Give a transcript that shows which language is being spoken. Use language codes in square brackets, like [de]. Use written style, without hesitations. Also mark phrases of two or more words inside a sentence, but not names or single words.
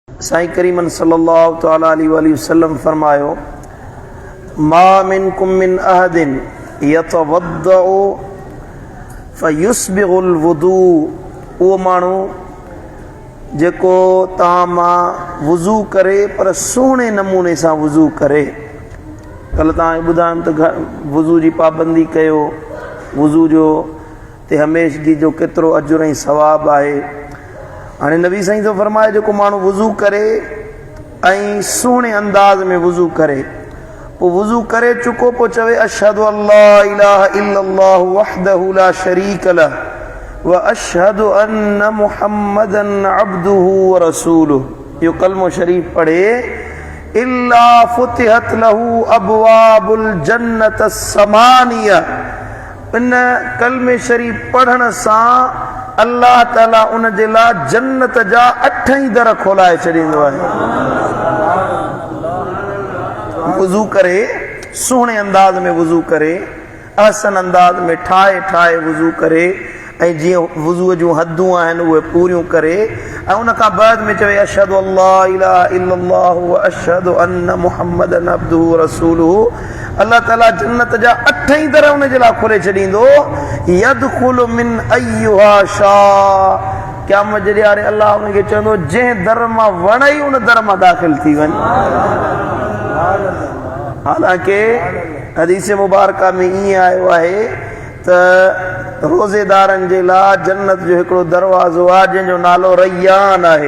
[ar] साईं करीमन صلى الله تعالى عليه وسلم फरमायो, ما منكم من أحد يتوضأ فيسبغ الوضوء, [sd] उहो माण्हू जेको तव्हां मां वुज़ू करे पर सुहिणे नमूने सां वुज़ू करे। कल्ह तव्हांखे ॿुधायमि त वुज़ू जी पाबंदी कयो, वुज़ू जो ते हमेशगी जो केतिरो अजुर ऐं सवाबु आहे। हाणे नबी साईं तो फरमाए जेको माण्हू वुज़ू करे ऐं सुहिणे अंदाज़ में वुज़ू करे, पोइ वुज़ू करे चुको पोइ चवे [ar] أشهد أن لا إله إلا الله وحده لا شريك له وأشهد أن محمدا عبده ورسوله, [sd] इहो कलमो शरीफ पढ़े [ar] إلا فتحت له أبواب الجنة الثمانية. [sd] इन कलमे शरीफ पढ़ण सां अल्लाह ताला उन जे लाइ जन्नत जा 8 ई दर खोलाए छॾींदो आहे। वुज़ू करे सुहिणे अंदाज़ में वुज़ू करे, अहसन अंदाज़ में ठाहे ठाहे वुज़ू करे, ऐं जीअं वुज़ूअ जूं हदूं आहिनि उहे पूरियूं करे, ऐं उन खां बाद में चवे [ar] أشهد أن لا إله إلا الله وأشهد أن محمدا عبده ورسوله. [sd] अल्लाह ताला जन्नत जा 8 ई दर उन जे लाइ खोले छॾींदो। [ar] يدخل من أيها شاء, [sd] क़यामत जे ॾियारे अल्लाह उनखे चवंदो जंहिं दर मां वणई उन दर मां दाख़िल थी वञ। हालांकि हदीस मुबारका में ईअं आयो आहे त रोज़ेदारनि जे लाइ जन्नत जो हिकिड़ो दरवाज़ो आहे जंहिंजो नालो रैयान आहे।